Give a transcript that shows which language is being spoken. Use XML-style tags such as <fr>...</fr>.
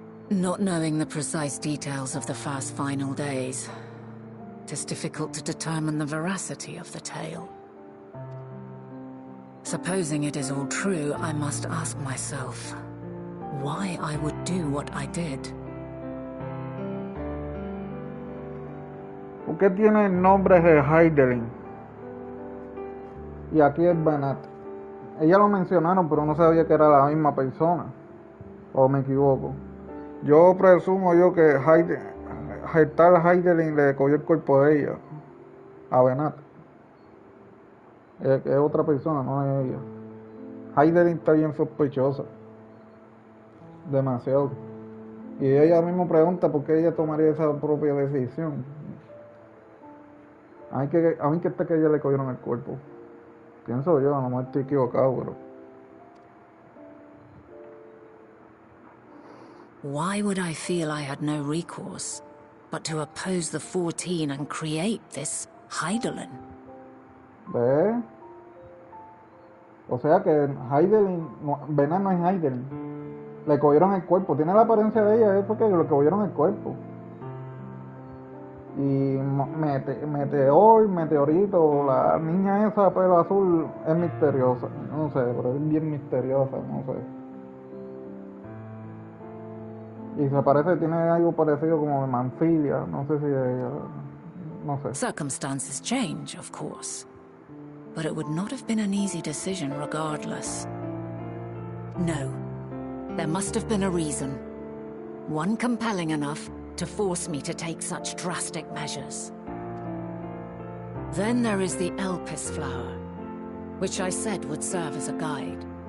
<en>Not knowing the precise details of the first final days, it is difficult to determine the veracity of the tale. Supposing it is all true, I must ask myself why I would do what I did.</en> <es>¿Por qué tiene el nombre de Heidelin? Y aquí es Banat. Ella lo mencionaron, pero no sabía que era la misma persona. ¿O me equivoco? Yo presumo que tal Heidelin le cogió el cuerpo de ella a Banat. Es otra persona, no es ella. Heidelin está bien sospechosa. Demasiado. Y ella misma pregunta por qué ella tomaría esa propia decisión. A mí que está que ella le cogieron el cuerpo. Pienso yo, a lo mejor estoy equivocado, pero...</es> <en>Why would I feel I had no recourse but to oppose the 14 and create this Heidelin?</en> <es>¿Ves? O sea que Heidelin, Venan no es Heidelin. Le cogieron el cuerpo. Tiene la apariencia de ella, es porque le cogieron el cuerpo. Y Meteorito, la niña esa pelo azul es misteriosa. No sé, pero es bien misteriosa, no sé. Y se parece, tiene algo parecido como de Manfilia, no sé si ella, no sé.</es> <en>Circumstances change, of course. But it would not have been an easy decision regardless. No. There must have been a reason. One compelling enough to force me to take such drastic measures. Then there is the Elpis flower, which I said would serve as a guide.</en>